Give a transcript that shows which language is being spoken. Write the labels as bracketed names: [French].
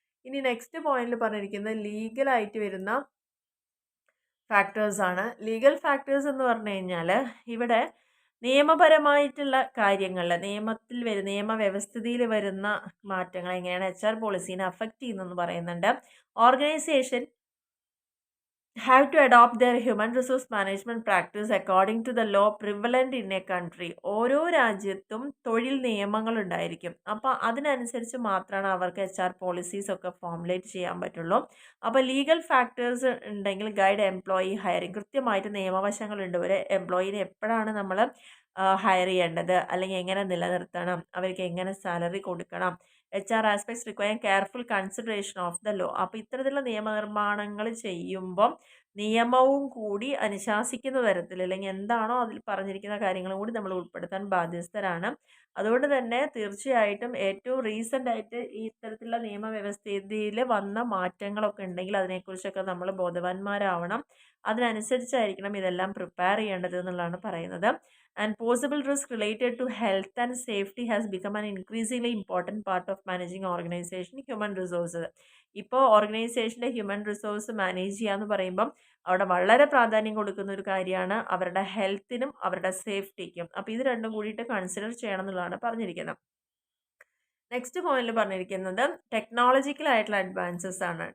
[Malayalam] ഇനി നെക്സ്റ്റ് പോയിന്റിൽ പറഞ്ഞിരിക്കുന്നത് ലീഗലായിട്ട് വരുന്ന ഫാക്ടേഴ്സാണ്. ലീഗൽ ഫാക്ടേഴ്സ് എന്ന് പറഞ്ഞു കഴിഞ്ഞാൽ ഇവിടെ നിയമപരമായിട്ടുള്ള കാര്യങ്ങൾ, നിയമവ്യവസ്ഥിതിയിൽ വരുന്ന മാറ്റങ്ങൾ എങ്ങനെയാണ് HR പോളിസീനെ അഫക്റ്റ് ചെയ്യുന്നതെന്ന് പറയുന്നുണ്ട്. [English] Organisation have to adopt their human resource management practice according to the law prevalent in a country. [Malayalam] ഓരോ രാജ്യത്തും തൊഴിൽ നിയമങ്ങൾ ഉണ്ടായിരിക്കും. അപ്പോൾ അതിനനുസരിച്ച് മാത്രമാണ് അവർക്ക് HR പോളിസീസ് ഒക്കെ ഫോമുലേറ്റ് ചെയ്യാൻ പറ്റുള്ളൂ. അപ്പോൾ ലീഗൽ ഫാക്ടേഴ്സ് ഉണ്ടെങ്കിൽ ഗൈഡ് എംപ്ലോയി ഹയറിംഗ്. കൃത്യമായിട്ട് നിയമവശങ്ങളുണ്ട്. ഒരു എംപ്ലോയിനെ എപ്പോഴാണ് നമ്മൾ ഹയർ ചെയ്യേണ്ടത്, അല്ലെങ്കിൽ എങ്ങനെ നിലനിർത്തണം, അവർക്ക് എങ്ങനെ സാലറി കൊടുക്കണം. [English] HR aspects require careful consideration of the law. [Malayalam] അപ്പോൾ ഇത്തരത്തിലുള്ള നിയമനിർമ്മാണങ്ങൾ ചെയ്യുമ്പം നിയമവും കൂടി അനുശാസിക്കുന്ന തരത്തിൽ, അല്ലെങ്കിൽ എന്താണോ അതിൽ പറഞ്ഞിരിക്കുന്ന കാര്യങ്ങളും കൂടി നമ്മൾ ഉൾപ്പെടുത്താൻ ബാധ്യസ്ഥരാണ്. അതുകൊണ്ട് തന്നെ തീർച്ചയായിട്ടും ഏറ്റവും റീസെൻ്റ് ആയിട്ട് ഈ ഇത്തരത്തിലുള്ള നിയമവ്യവസ്ഥയിൽ വന്ന മാറ്റങ്ങളൊക്കെ ഉണ്ടെങ്കിൽ അതിനെക്കുറിച്ചൊക്കെ നമ്മൾ ബോധവാന്മാരാവണം. അതിനനുസരിച്ചായിരിക്കണം ഇതെല്ലാം പ്രിപ്പയർ ചെയ്യേണ്ടത് എന്നുള്ളതാണ് പറയുന്നത്. [English] And possible risk related to health and safety has become an increasingly important part of managing organization human resources. [Malayalam] ഇപ്പോൾ ഓർഗനൈസേഷൻ്റെ ഹ്യൂമൻ റിസോഴ്സ് മാനേജ് ചെയ്യുക എന്ന് പറയുമ്പം അവിടെ വളരെ പ്രാധാന്യം കൊടുക്കുന്ന ഒരു കാര്യമാണ് അവരുടെ ഹെൽത്തിനും അവരുടെ സേഫ്റ്റിക്കും. അപ്പോൾ ഇത് രണ്ടും കൂടിയിട്ട് കൺസിഡർ ചെയ്യണം എന്നുള്ളതാണ് പറഞ്ഞിരിക്കുന്നത്. നെക്സ്റ്റ് പോയിന്റിൽ പറഞ്ഞിരിക്കുന്നത് ടെക്നോളജിക്കൽ ആയിട്ടുള്ള അഡ്വാൻസസ് ആണ്.